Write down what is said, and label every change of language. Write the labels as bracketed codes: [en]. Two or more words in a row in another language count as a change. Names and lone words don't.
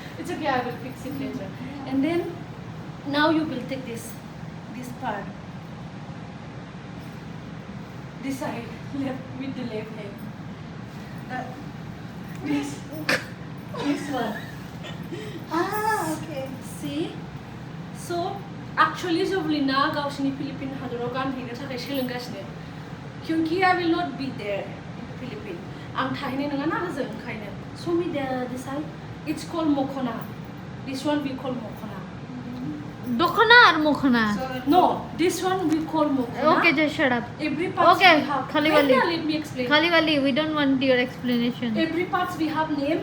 [en] It's okay, I will fix it later. And then now you will take this part. This side, left with the left hand. This one. Ah, okay. See? So actually Zoblina [brx] गावसिनि फिलिपिन हादराव गानहैनो थाखाय सोलोंगासिनो [en] क्योंकि I will not be there in the Philippines. [brx] आं थाहैनाय नङा ना होजों ओंखायनो. [en] Show me this side. It's called mokhona. This one we call mokhona. Dokhana or mokhana? No, this one we call mokhona. Okay, just shut up. Every parts Okay, we have. Khali Wait, wali. let me explain. Khali wali, we don't want your explanation. Every parts we have name.